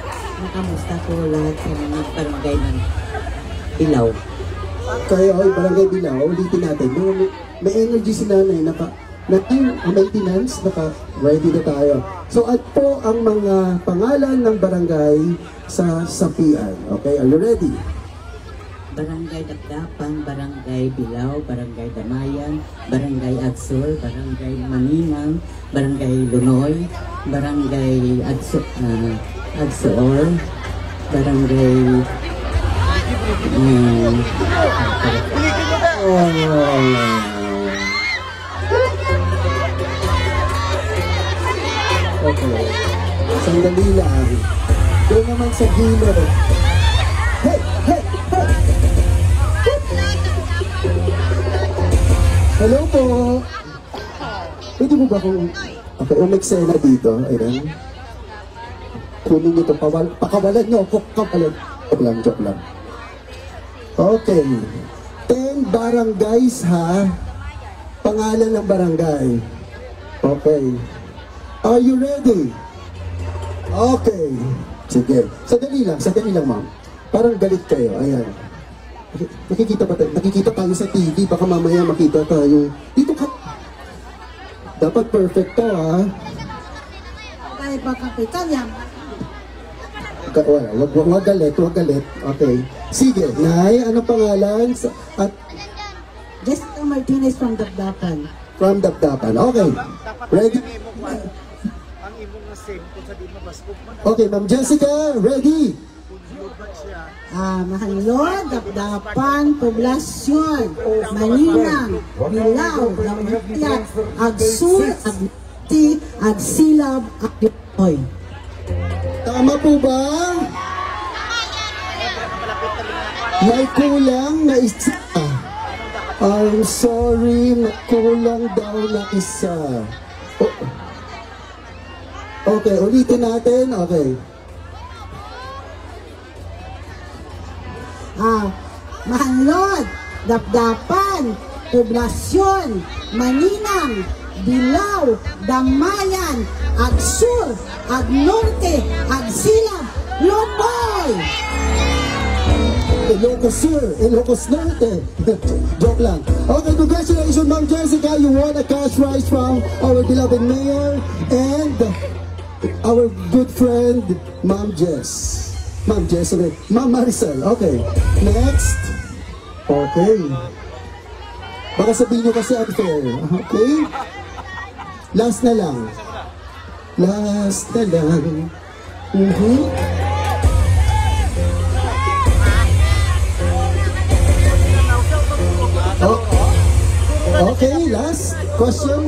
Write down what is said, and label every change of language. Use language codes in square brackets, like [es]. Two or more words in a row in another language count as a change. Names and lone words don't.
[tl] Nakamusta po lahat sa mga barangay ng Ilaw. Kaya barangay Bilao, ulitin natin. May energy si nanay, maintenance, ready na tayo. So at po ang mga pangalan ng barangay sa Sapian. [en] Okay, are you ready? [tl] Barangay Dapdapan, Barangay Bilao, Barangay Damayan, Barangay Agsur, Barangay Maninang, Barangay Lunoy, Barangay Agsuor, Barangay Okay. Sandali lang. Doon naman sa gilid. Hey! Hey! Hey! Hello po! Pwede mo ba kung... Okay, umeksena dito. Ayan. Kunin nyo ito. Pakawalan nyo. Kapalan. Joke lang. Okay. 10 barangays ha. Pangalan ng barangay. Okay. [en] Are you ready? [tl] Okay. Sige. Sadali lang ma'am. Parang galit kayo. Ayan. Nakikita tayo sa TV. Baka mamaya makita tayo. Dito ka. Dapat perfect to ha. Kaya ba kapitan yan? Wag galit. Okay. Sige, Nay, ano pangalan? At Jessica Martinez from Dapdapan. from Dapdapan. Okay. Ready? [hil] Ang imong na same kung sa di mabaskog man. [tl] Okay, Ma'am Jessica, ready? Mahanlod, Dapdapan, Poblasyon, Maninang, Bilao, Lamutiat, Agsur, Agti, Agsilab, Agdioy. Tama po ba? May kulang na isa. [en] I'm sorry, [tl] kulang daw na isa. Okay, ulitin natin. Okay. Mahanlod, Dapdapan, Poblasyon, Maninang, Bilao, Damayan, Agsur, Agnorte, Agsilab, Lunoy! Ilocos Norte. Joke lang. Okay, congratulations, Ma'am Jessica. [en] You won a cash prize from our beloved mayor and our good friend, Ma'am Jess. [tl] Okay. Ma'am Maricel. Okay. Next. Okay. Baka sabihin nyo kasi unfair. Okay? Last na lang. Okay, last question.